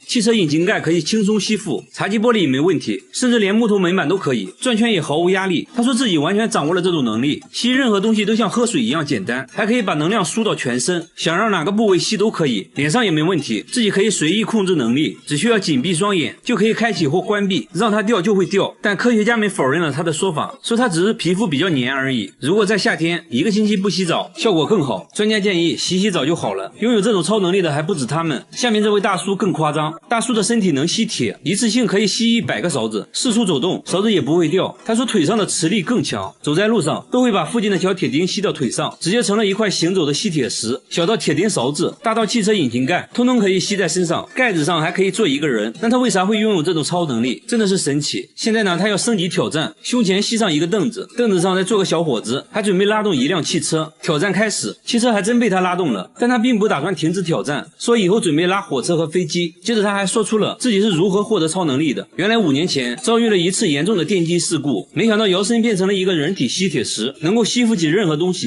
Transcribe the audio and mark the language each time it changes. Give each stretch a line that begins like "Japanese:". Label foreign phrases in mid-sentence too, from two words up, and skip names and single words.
Chinese: 汽車引擎蓋可以輕鬆吸附，茶几玻璃也沒問題，甚至連木頭門板都可以，轉圈也毫無壓力。他說自己完全掌握了這種能力，吸任何東西都像喝水一樣簡單，還可以把能量輸到全身，想讓哪個部位吸都可以，臉上也沒問題，自己可以隨意控制能力，只需要緊閉雙眼就可以開啟或關閉，讓它掉就會掉。但科學家們否認了他的說法，說他只是皮膚比較黏而已。如果在夏天1個星期不洗澡，效果更好。專家建議洗澡就好了。擁有這種超能力的還不止他們，下面這位大叔更誇張。大叔的身體能吸鐵，一次性可以吸100個勺子，四處走動，勺子也不會掉。他說腿上的磁力更強，走在路上都會把附近的小鐵釘吸到腿上，直接成了一塊行走的吸鐵石。小到鐵釘勺子，大到汽車引擎蓋，通通可以吸在身上，蓋子上還可以坐一個人。那他為啥會擁有這種超能力？真的是神奇。現在呢，他要升級挑戰，胸前繫上一個凳子，凳子上再坐個小伙子，還準備拉動一輛汽車。挑戰開始，汽車還真被他拉動了，但他並不打算停止挑戰，說以後準備拉火車和飛機。接着他還說出了自己是如何獲得超能力的。原來5年前遭遇了一次嚴重的電機事故，沒想到搖身變成了一個人體吸鐵石，能夠吸附起任何東西。